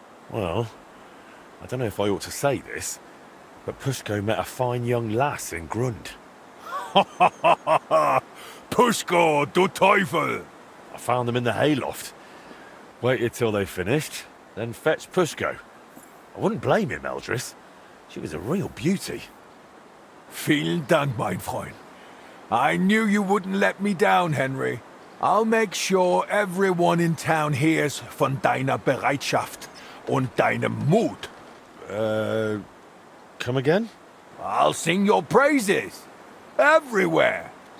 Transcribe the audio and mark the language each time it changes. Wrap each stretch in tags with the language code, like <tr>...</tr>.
<en>Well, I don't know if I ought to say this, but Pushko met a fine young lass in Grund. Ha ha ha ha ha! Pushko,</en> <de>du Teufel!</de> <en>I found them in the hayloft. Waited till they finished, then fetched Pushko. I wouldn't blame him, Eldris. She was a real beauty.</en> <de>Vielen Dank, mein Freund.</de> <en>I knew you wouldn't let me down, Henry. I'll make sure everyone in town hears</en> <de>von deiner Bereitschaft und deinem Mut.</de> <en>Come again? I'll sing your praises. Everywhere.</en>